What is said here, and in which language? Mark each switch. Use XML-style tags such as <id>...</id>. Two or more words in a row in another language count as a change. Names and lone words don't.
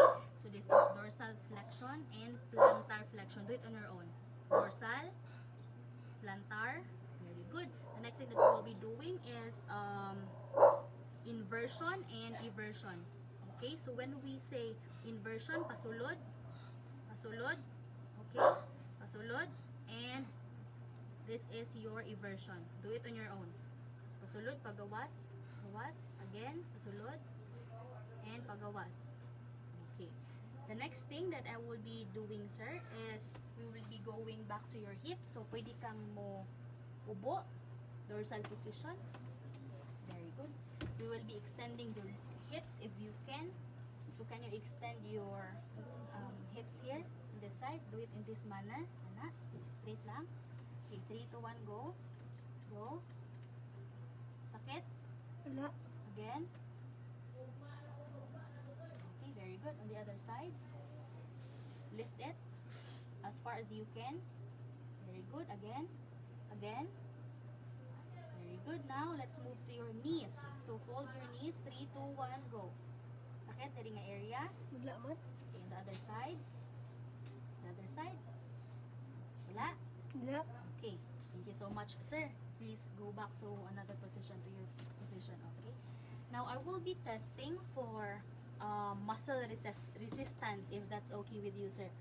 <en>So this is dorsal flexion and plantar flexion. Do it on your own. Dorsal, plantar. Very good. The next thing that we will be doing is inversion and eversion. Okay? So when we say inversion,</en> <hil>pasulod. Pasulod. Okay? Pasulod,</hil> <en>and this is your eversion. Do it on your own.</en> <hil>Pasulod, pagawas, gawas, again, pasulod, and pagawas.</hil> <en>Okay. The next thing that I will be doing, sir, is we will be going back to your hips. So,</en> <hil>pwede kang mo ubo,</hil> <en>dorsal position. Very good. We will be extending your hips if you can. So, can you extend your hips here? This side, do it in this manner. Ana, straight lang. Okay, 3, 2, 1, go. Go. Sakit?</en> <hil>Wala.</hil> <en>Again. Okay, very good. On the other side. Lift it as far as you can. Very good. Again. Again. Very good. Now, let's move to your knees. So, fold your knees. 3, 2, 1, go.</en> <hil>Sakit? Dari nga area. Wala man.</hil> <en>Okay, on the other side. Other side.</en> <hil>Wala? Wala.</hil> <en>Okay. Thank you so much, sir. Please go back to another position, to your position. Okay. Now, I will be testing for muscle resistance, if that's okay with you, sir.</en>